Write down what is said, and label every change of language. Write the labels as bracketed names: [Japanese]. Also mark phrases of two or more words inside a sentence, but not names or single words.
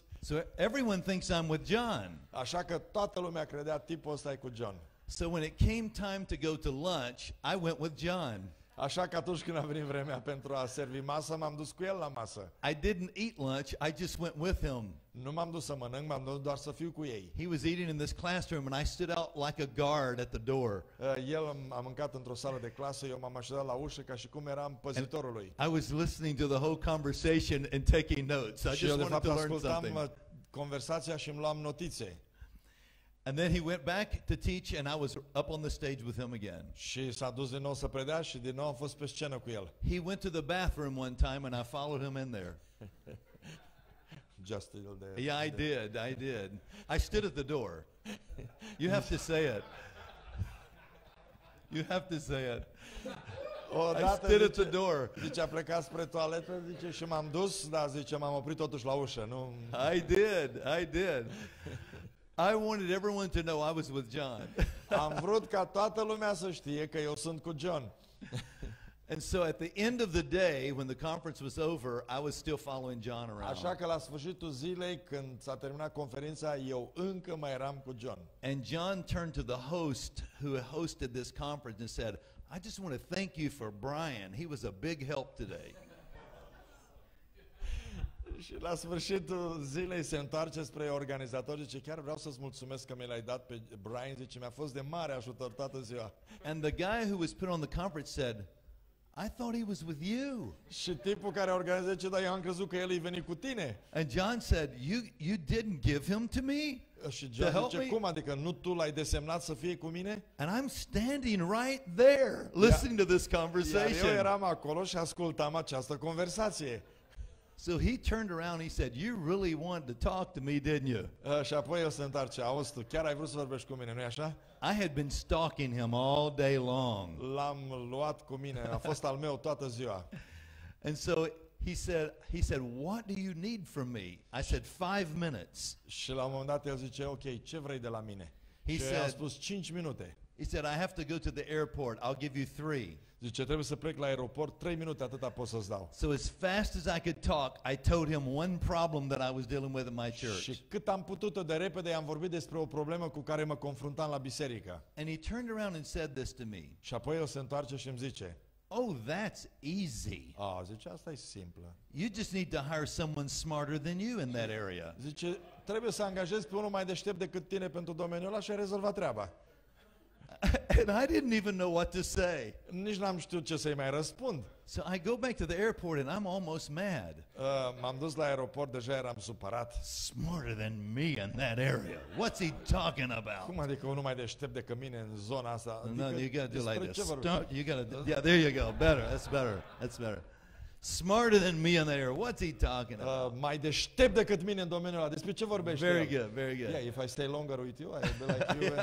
[English] So everyone thinks I'm with John. [Romanian] Așa că toată lumea credea, tipul ăsta e cu John. [English] So when it came time to go to lunch, I went with John. [Romanian] Așa că atunci când a venit vremea pentru a servi masă, m-am dus cu el la masă. [English] I didn't eat lunch, I just went with him. [Romanian] Nu m-am dus să mănânc, m-am dus doar să fiu cu ei. [English] He was eating in this classroom and I stood out like a guard at the door. [Romanian] El a mâncat într-o sală de clasă, eu m-am așezat la ușă ca și cum eram păzitorul lui. [English] I was listening to the whole conversation and taking notes. I [Romanian] Și eu [English] just [Romanian] de [English] wanted [Romanian] fapt [English] to learn something. [Romanian] ascultam conversația și îmi luam notițe. [English] And then he went back to teach and I was up on the stage with him again. [Romanian] Și s-a dus din nou să predea și din nou am fost pe scenă cu el. [English] He went to the bathroom one time and I followed him in there. Just a little there. Yeah, I did. I stood at the door. You have to say it. You have to say it. I stood at the door. [Romanian] Zice, a plecat spre toaletă, zice, și m-am dus, dar zice, m-am oprit totuși la ușă. Nu. [English] I did. I wanted everyone to know I was with John. [Romanian] Am vrut ca toată lumea să știe că eu sunt cu John. [English] And so at the end of the day, when the conference was over, I was still following John around. [Romanian] Așa că la sfârșitul zilei, când s-a terminat conferința, eu încă mai eram cu John. [English] And John turned to the host who hosted this conference and said, I just want to thank you for Bryan. He was a big help today. [Romanian] Și la sfârșitul zilei se întoarce spre organizator, zice, chiar vreau să-ți mulțumesc că mi l-ai dat pe Bryan, zice, mi-a fost de mare ajutor toată ziua. [English] And the guy who was put on the conference said, I thought he was with you. [Romanian] Și tipul care organizează, zice, dar eu am crezut că el e venit cu tine. [English] And John said, you didn't give him to me? [Romanian] Și John zice, cum adică nu tu l-ai desemnat să fie cu mine? [English] And I'm standing right there listening to this [Romanian] Iar [English] conversation. [Romanian] eu eram acolo și ascultam această conversație. [English] So he turned around and he said, you really wanted to talk to me, didn't you? [Romanian] Și apoi el se întoarce, auzi tu, chiar ai vrut să vorbești cu mine, nu-i așa? [English] I had been stalking him all day long. [Romanian] L-am luat cu mine, a fost al meu toată ziua. [English] And so he said, what do you need from me? I said, 5 minutes. [Romanian] Și la un moment dat el zice, ok, ce vrei de la mine? [English] He [Romanian] Și [English] said- [Romanian] i-a spus 5 minute. [English] He said, I have to go to the airport. I'll give you 3. [Romanian] Zice, trebuie să plec la aeroport, 3 minute, atâta pot să-ți dau. [English] So as fast as I could talk, I told him one problem that I was dealing with in my church. [Romanian] Și cât am putut de repede, i-am vorbit despre o problemă cu care mă confruntam la biserică. [English] And he turned around and said this to me. [Romanian] Și apoi el se întoarce și îmi zice, [English] Oh, that's easy. [Romanian] zice, asta e simplă. [English] You just need to hire someone smarter than you in that area. [Romanian] Zice, trebuie să angajezi pe unul mai deștept decât tine pentru domeniul ăla și ai rezolvat treaba. [English] And I didn't even know what to say. [Romanian] Nici n-am știut ce să-i mai răspund. [English] So I go back to the airport and I'm almost mad. [Romanian] M-am dus la aeroport, deja eram supărat. [English] Smarter than me in that area. What's he talking about? [Romanian] Cum adică unul mai deștept decât mine în zona asta? [English] No, [Romanian] Adică, [English] you gotta do [Romanian] despre [English] like [Romanian] ce [English] this. [Romanian] vorbim? [English] You gotta, yeah, there you go. Better. That's better. That's better. Smarter than me in that area. What's he talking about? [Romanian] Mai deștept decât mine în domeniul ăla. Despre ce vorbești? [English] Very good. Very good. Yeah, if I stay longer with you, I'll be like you.